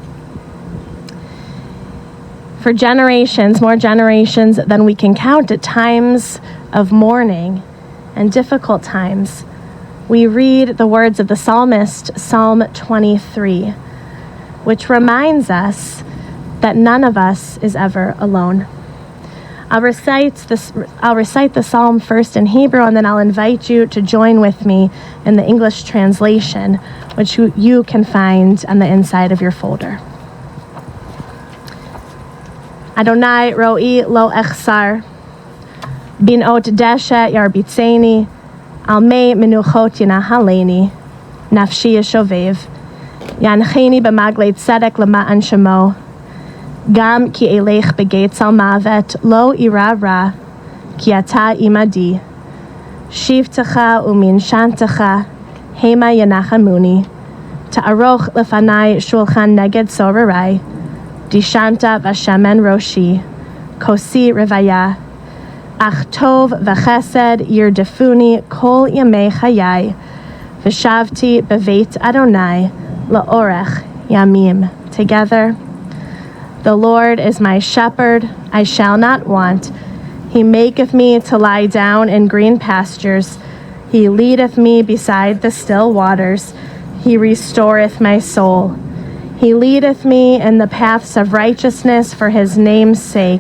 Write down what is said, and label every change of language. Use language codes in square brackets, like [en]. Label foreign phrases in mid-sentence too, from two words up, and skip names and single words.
[en] For generations, more generations than we can count, at times of mourning and difficult times, we read the words of the psalmist, Psalm 23, which reminds us that none of us is ever alone. I'll recite the psalm first in Hebrew, and then I'll invite you to join with me in the English translation, which you can find on the inside of your folder. [he] אדני רעי לא אחסר, בנאות דשא ירביצני, על מי מנחות ינהלני, נפשי ישובב, ינחני במעגלי צדק למען שמו, גם כי אלך בגיא צלמות לא אירא רע, כי אתה עמדי, שבטך ומשענתך, המה ינחמני, תערך לפני שלחן נגד צררי, דשנת בשמן ראשי, כוסי רויה, אך טוב וחסד ירדפוני כל ימי חיי, ושבתי בבית אדני לארך ימים. [en] Together, the Lord is my shepherd, I shall not want. He maketh me to lie down in green pastures. He leadeth me beside the still waters. He restoreth my soul. He leadeth me in the paths of righteousness for his name's sake.